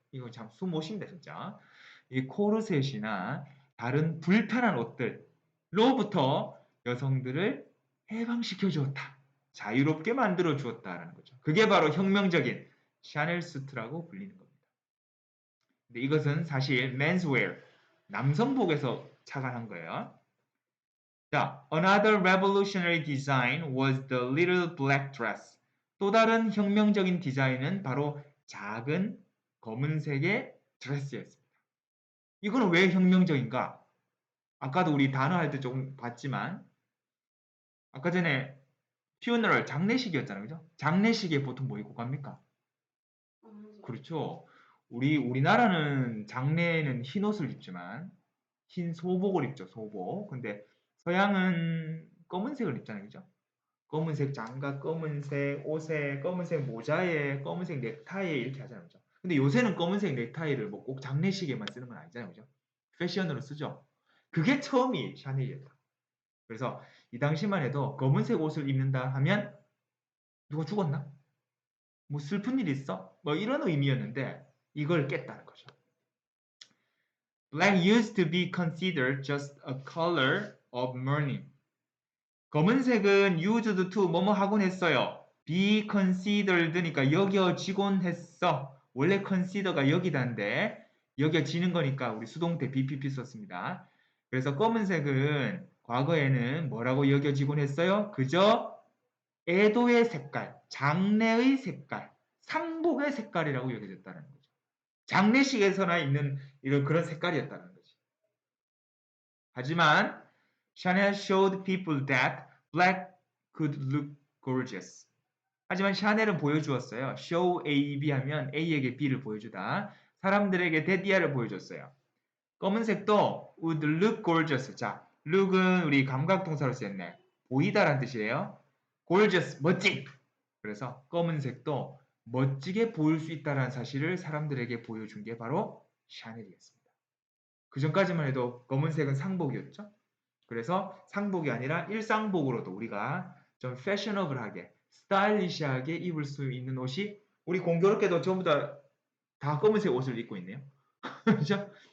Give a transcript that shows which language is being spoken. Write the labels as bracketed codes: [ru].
[ko] 이거 참 숨 못 쉰다 진짜. 이 코르셋이나 다른 불편한 옷들로부터 여성들을 해방시켜 주었다. 자유롭게 만들어 주었다라는 거죠. 그게 바로 혁명적인 샤넬 수트라고 불리는 겁니다. 근데 이것은 사실 menswear 남성복에서 착안한 거예요. 자, [en] another revolutionary design was the little black dress. [ko] 또 다른 혁명적인 디자인은 바로 작은 검은색의 드레스였습니다. 이거는 왜 혁명적인가? 아까도 우리 단어 할 때 조금 봤지만 아까 전에 funeral 장례식이었잖아요. 그죠? 장례식에 보통 뭐 입고 갑니까? 그렇죠. 우리나라는 장례는 흰 옷을 입지만 흰 소복을 입죠. 소복. 근데 서양은 검은색을 입잖아요. 그죠? 검은색 장갑, 검은색 옷에, 검은색 모자에, 검은색 넥타이에 이렇게 하잖아요. 그죠? 근데 요새는 검은색 넥타이를 뭐 꼭 장례식에만 쓰는 건 아니잖아요. 그죠? 패션으로 쓰죠. 그게 처음이 샤넬이었다. 그래서 이 당시만 해도 검은색 옷을 입는다 하면 누가 죽었나? 뭐 슬픈 일 있어? 뭐 이런 의미였는데 이걸 깼다는 거죠. [en] Black used to be considered just a color of mourning. [ko] 검은색은 [en] used to [ko] 뭐뭐 하곤 했어요. [en] be considered [ko] 니까 여겨지곤 했어. 원래 consider가 여기다인데 여겨지는 거니까 우리 수동태 BPP 썼습니다. 그래서 검은색은 과거에는 뭐라고 여겨지곤 했어요? 그저 애도의 색깔, 장래의 색깔, 상복의 색깔이라고 여겨졌다는 거죠. 장례식에서나 있는 이런 그런 색깔이었다는 거지. 하지만 [en] Chanel showed people that black could look gorgeous. [ko] 하지만 샤넬은 보여주었어요. show A, B 하면 A에게 B를 보여주다. 사람들에게 데디아를 보여줬어요. 검은색도 [en] would look gorgeous. [ko] 자, look은 우리 감각동사로 쓰였네. 보이다라는 뜻이에요. gorgeous, 멋진. 그래서 검은색도 멋지게 보일 수 있다는 사실을 사람들에게 보여준 게 바로 샤넬이었습니다. 그 전까지만 해도 검은색은 상복이었죠. 그래서 상복이 아니라 일상복으로도 우리가 좀 패셔너블하게, 스타일리시하게 입을 수 있는 옷이 우리 공교롭게도 전부 다 검은색 옷을 입고 있네요. 그렇죠?